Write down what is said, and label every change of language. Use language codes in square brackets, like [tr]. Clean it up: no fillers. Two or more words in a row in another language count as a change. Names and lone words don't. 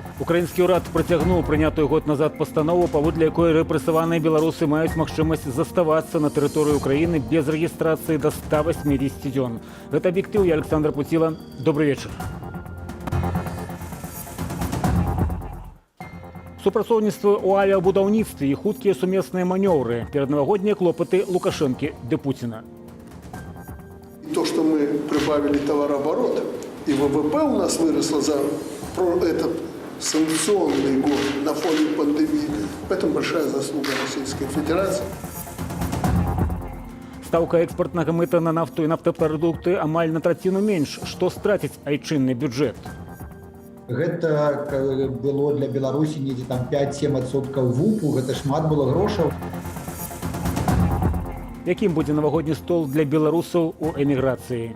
[be] Украінскі ўрад працягнуў прынятую год назад пастанову, паводле якой рэпрэсаваныя беларусы маюць магчымасць заставацца на тэрыторыі Украіны без рэгістрацыі да 180 дзён. Гэта аб'ектыў, я Александр Пуціла. Добрый вечар. Супрацоўніцтва ў авіабудаўніцтве і хуткія сумесныя манёўры, пераднавагоднія клопаты Лукашэнкі ды Пуціна. [ru] То, что мы прибавили товарооборот, и ВВП у нас выросло за этот санкционный год на фоне пандемии, в этом большая заслуга Российской Федерации. [be] Стаўка экспартнага мыта на нафту і нафтапрадукты амаль на траціну менш. Што страціць айчынны бюджэт? Гэта было для Беларусі недзе там 5-7% ВУПу, гэта шмат было грошаў. Якім будзе навагодні стол для беларусаў у эміграцыі?